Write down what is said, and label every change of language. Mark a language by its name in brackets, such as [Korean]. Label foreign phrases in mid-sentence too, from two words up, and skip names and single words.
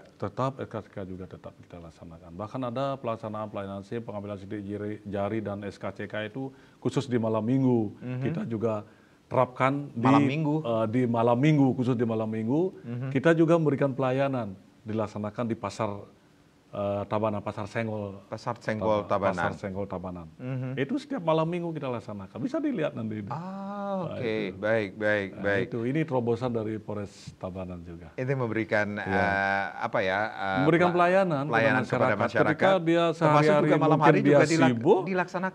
[Indonesian] Tetap SKCK juga tetap kita laksanakan. Bahkan ada pelaksanaan pelayanan SIM, pengambilan sidik jari dan SKCK itu khusus di malam minggu. Kita juga terapkan Malam minggu? di malam minggu, khusus di malam minggu. Kita juga memberikan pelayanan dilaksanakan di pasar Tabanan, Pasar Senggol. Pasar Senggol Tabanan? Pasar Senggol Tabanan. Itu setiap malam minggu kita laksanakan. Bisa dilihat nanti. Oke. Baik, baik, baik. Itu ini terobosan dari Polres Tabanan juga. Itu memberikan apa ya? Memberikan pelayanan kepada masyarakat. Ketika dia termasuk sehari-hari juga malam mungkin hari dia juga sibuk, dilaksanakan.